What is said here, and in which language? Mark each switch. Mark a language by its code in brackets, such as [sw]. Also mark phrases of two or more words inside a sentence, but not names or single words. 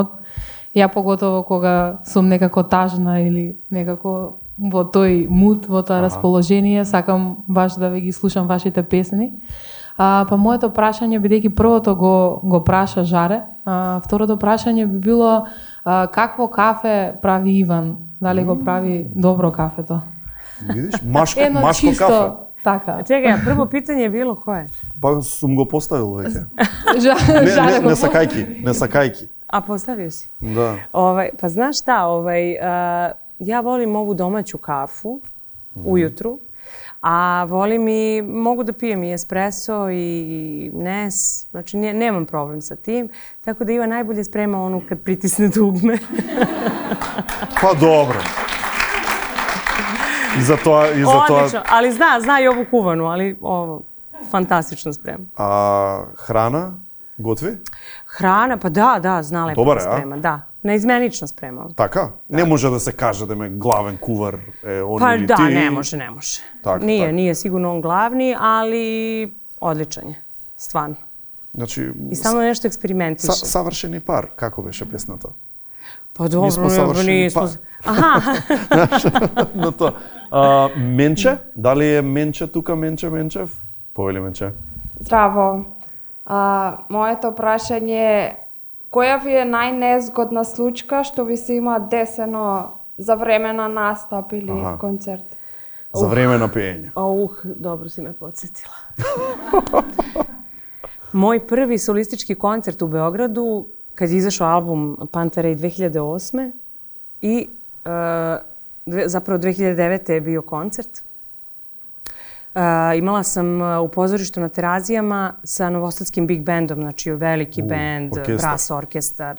[mk] Ја поготово кога сум некако тажна или некако во тој муд, во тоа расположение, сакам баш да ве ги слушам вашите песни. Па моето прашање, бидејќи првото го праша Жаре, второто прашање би било какво кафе прави Иван? Дали го прави добро кафето? Видиш, машко чисто, кафе. Така. [sr] Čekaj, a prvo pitanje je bilo koje? [mk] Па сум го поставил веќе. Жаре Не сакајки. [sr] A postavio si? [mk] Да. [sr] Pa znaš šta, ja volim ovu domaću kafu ujutru, a volim i, mogu da pijem i espresso i Nes, znači nemam problem sa tim, tako da Ivan najbolje sprema onu kad pritisne dugme. [mk] Па добро. И за тоа [sr] Odlično, ali zna i ovu kuvanu, ali ovo, fantastično sprema. [mk] А храна готви? [sr] Hrana, pa da, zna lepo Dobar da je, a? sprema, da. Neizmenično sprema. [mk] Така? Не може да се каже да ме главен кувар е он [sr] Pa [mk] или [sr] da, [mk] ти. [sr] ne može. Tako, Nije, tako. nije sigurno on glavni, ali odličan je, stvarno. [mk] Значи, [sr] I stalno nešto eksperimentiše. [mk] савршени пар, како беше песната? [sr] Pa dobro, smo savršeni nismo... par. Aha, [mk] На тоа. Менче? Дали е Менче тука, Менчев? Повели Менче. Здраво. Моето прашање е која ви е најнезгодна случка што ви се има десено за време на настап или концерт? За време на пеење. [sr] dobro si me podsjetila. Moj prvi solistički koncert u Beogradu, kad je izašao album Pantarej 2008. I zapravo 2009. je bio koncert. Imala sam u pozorištu na Terazijama sa Novosadskim Big Bandom, znači veliki band, brass orkestar.